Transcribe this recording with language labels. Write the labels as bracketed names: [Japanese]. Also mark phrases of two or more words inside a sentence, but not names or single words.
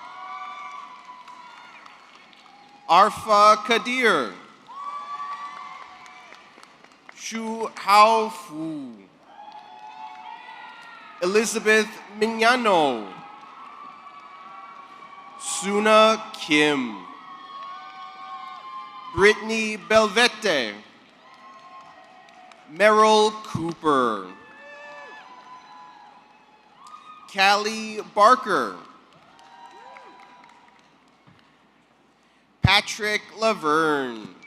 [English] Arfa Kadir. Shu Hao Fu. Elizabeth Mignano. Suna Kim. Brittany Belvete. Merrill Cooper. Callie Barker. Patrick Laverne.